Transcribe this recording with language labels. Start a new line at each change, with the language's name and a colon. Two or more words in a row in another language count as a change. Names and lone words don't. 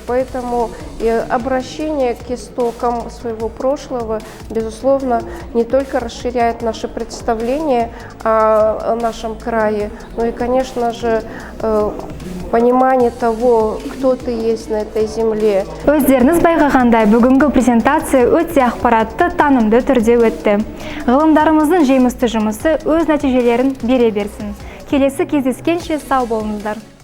Russian: Поэтому обращение к истокам своего прошлого, безусловно, не только расширяет наше представление о нашем крае, но и, конечно же, понимание того, кто ты есть на этой земле.
Kazakh: Өздеріңіз байқағандай, бүгінгі презентация өте ақпаратты, танымды түрде өтті. Ғылымдарымыздың жемісті жұмысы өз нәтижелерін бере берсін. Келесі кездескенше сау болыңыздар.